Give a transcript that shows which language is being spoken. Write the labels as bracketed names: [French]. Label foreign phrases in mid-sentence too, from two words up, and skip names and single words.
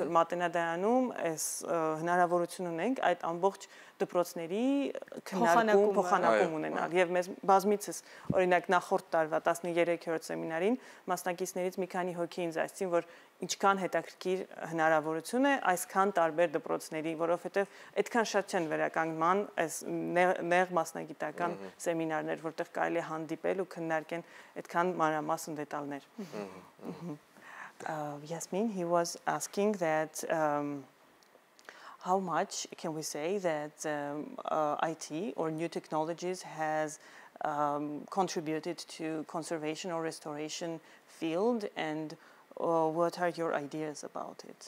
[Armenian] որ Մատենադարանում այս հնարավորություն ունենք այդ ամբողջ դպրոցների քննարկում, փոխանակում ունենալ եւ մեզ բազմիցս օրինակ նախորդ տարվա 13-րդ սեմինարին մասնակիցներից մի քանի հոգի ինձ ասացին, որ ինչքան հետաքրքիր հնարավորություն է այսքան տարբեր դպրոցների, որովհետեւ այդքան շատ չեն վերականգնման այս նեղ մասնագիտական սեմինարներ, որտեղ կարելի է հանդիպել ու քննարկեն այդքան մանրամասն դետալներ։ [English] Yasmin, he was asking that how much can we say that IT or new technologies has contributed to conservation or restoration field, and what are your ideas about it?